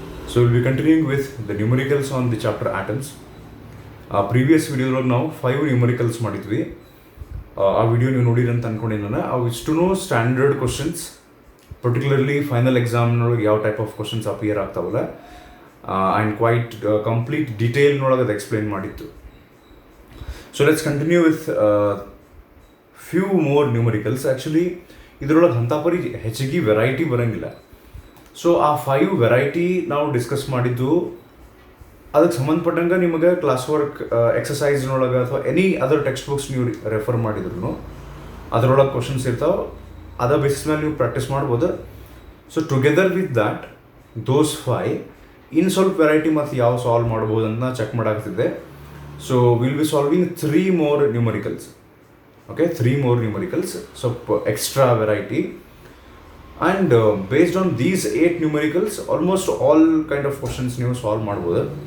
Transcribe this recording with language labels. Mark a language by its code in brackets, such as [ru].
[en] So we'll be continuing with the numericals on the chapter atoms. Previous video [kn] ನಾವು [en] 5 numericals [kn] ಮಾಡಿದ್ವಿ. ಆ video ನೀವು ನೋಡಿರಿ ಅಂತ ಅನ್ಕೊಂಡಿದ್ದೀನಿ. ಅವು ಇಷ್ಟೂ ಸ್ಟ್ಯಾಂಡರ್ಡ್ ಕ್ವಶನ್ಸ್, ಪರ್ಟಿಕ್ಯುಲರ್ಲಿ ಫೈನಲ್ ಎಕ್ಸಾಮ್ನೊಳಗೆ ಯಾವ type of questions appear ಆಗ್ತಾವಲ್ಲ and quite complete ಡಿಟೇಲ್ನೊಳಗೆ ಅದು ಎಕ್ಸ್ಪ್ಲೈನ್ ಮಾಡಿತ್ತು. [en] So let's continue with few more numericals. [kn] Actually ಇದರೊಳಗೆ ಅಂಥ ಪರಿ ಹೆಚ್ಚಿಗೆ ವೆರೈಟಿ ಬರೋಂಗಿಲ್ಲ. ಸೊ ಆ 5 ವೆರೈಟಿ ನಾವು ಡಿಸ್ಕಸ್ ಮಾಡಿದ್ದು ಅದಕ್ಕೆ ಸಂಬಂಧಪಟ್ಟಂಗೆ ನಿಮಗೆ ಕ್ಲಾಸ್ ವರ್ಕ್ ಎಕ್ಸಸೈಸ್ನೊಳಗೆ ಅಥವಾ [en] any other text books [kn] ನೀವು ರೆಫರ್ ಮಾಡಿದ್ರು ಅದರೊಳಗೆ ಕ್ವಶನ್ಸ್ ಇರ್ತಾವೆ. ಅದ ಬೇಸಿಸ್ ಮೇಲೆ ನೀವು ಪ್ರಾಕ್ಟೀಸ್ ಮಾಡ್ಬೋದು. [en] so together with that those [kn] 5 ಇನ್ನು ಸ್ವಲ್ಪ ವೆರೈಟಿ ಮತ್ತು ಯಾವ ಸಾಲ್ವ್ ಮಾಡ್ಬೋದು ಅಂತ check ಮಾಡಾಗ್ತಿದ್ದೆ. [en] So will be solving 3 more numericals. Okay, 3 more numericals, [kn] ಸ್ವಲ್ಪ [en] Extra variety. And based on these 8 numericals, almost all kind of questions [kn] ನೀವು [en] solve [kn] ಮಾಡ್ಬೋದು.